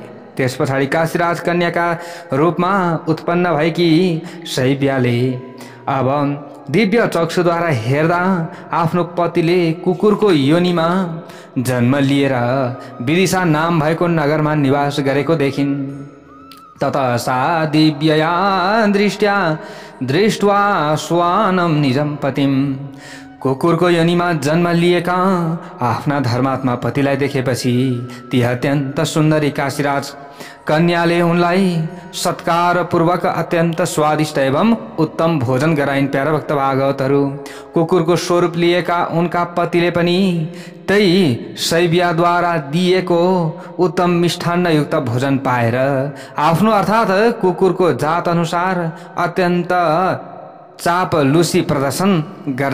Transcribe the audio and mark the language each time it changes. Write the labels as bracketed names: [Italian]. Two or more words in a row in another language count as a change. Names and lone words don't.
[Nepali] त्यस पछाडि काशीराज कन्याका रूपमा उत्पन्न भएकी शैब्याले अब दिव्य चक्षुद्वारा हेर्दा आफ्नो पतिले कुकुरको योनिमा जन्म लिएर विदिशा नाम भएको नगरमा निवास गरेको देखिन्। [Sanskrit] ततः सा दिव्यया दृष्ट्वा स्वानम निजम पतिम, [Nepali] कुकुरको योनिमा जन्म लिएका आफ्ना धर्मात्मा पतिलाई देखेपछि ती अत्यन्त सुन्दरी काशीराज कन्याले उनलाई सत्कार पूर्वक अत्यन्त स्वादिष्ट एवं उत्तम भोजन गराइन्। प्यारा भक्त भागवतहरू, कुकुरको स्वरूप लिएका उनका पतिले पनि त्यही शैब्याद्वारा दिएको उत्तम मिष्ठान्न युक्त भोजन पाएर आफ्नो अर्थात कुकुरको जात अनुसार अत्यन्त चापलुसी प्रदर्शन गर्न थाले।